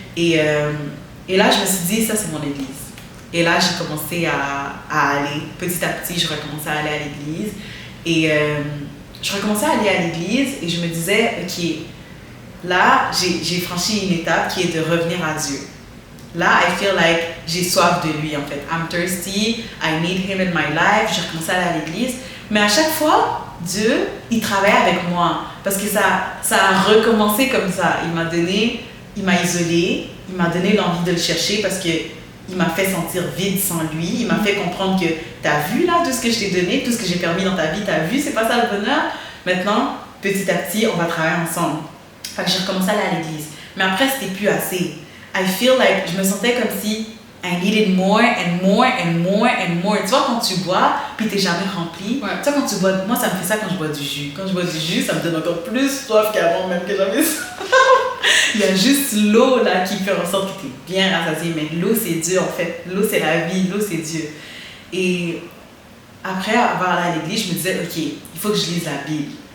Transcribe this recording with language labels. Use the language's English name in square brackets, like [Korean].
[French] Et là, je me suis dit, ça c'est mon église. Et là, j'ai commencé à aller, petit à petit, je recommençais à aller à l'église. Et je recommençais à aller à l'église et je me disais, ok, là, j'ai franchi une étape qui est de revenir à Dieu. Là, [English] I feel like [French] j'ai soif de lui, en fait. [English] I'm thirsty, I need him in my life. [French] J'ai recommencé à aller à l'église. Mais à chaque fois, Dieu, il travaille avec moi. Parce que ça a recommencé comme ça. Il m'a isolé, il m'a donné l'envie de le chercher parce qu'il m'a fait sentir vide sans lui. Il m'a fait comprendre que t'as vu là tout ce que je t'ai donné, tout ce que j'ai permis dans ta vie, t'as vu, c'est pas ça le bonheur. Maintenant, petit à petit, on va travailler ensemble. Fait que j'ai recommencé à aller à l'église. Mais après, c'était plus assez. [English] I feel like, [French] je me sentais comme si [English] I needed more and more and more and more. [French] Tu vois, quand tu bois, puis t'es jamais rempli. Ouais. Tu vois, quand tu bois, moi, ça me fait ça quand je bois du jus. Quand je bois du jus, ça me donne encore plus soif qu'avant, même que j'avais ça. Il y a juste l'eau, là, qui fait en sorte que t'es bien rassasié. Mais l'eau, c'est Dieu, en fait. L'eau, c'est la vie. L'eau, c'est Dieu. Et après avoir allé à l'église, je me disais, OK, il faut que je lise la Bible.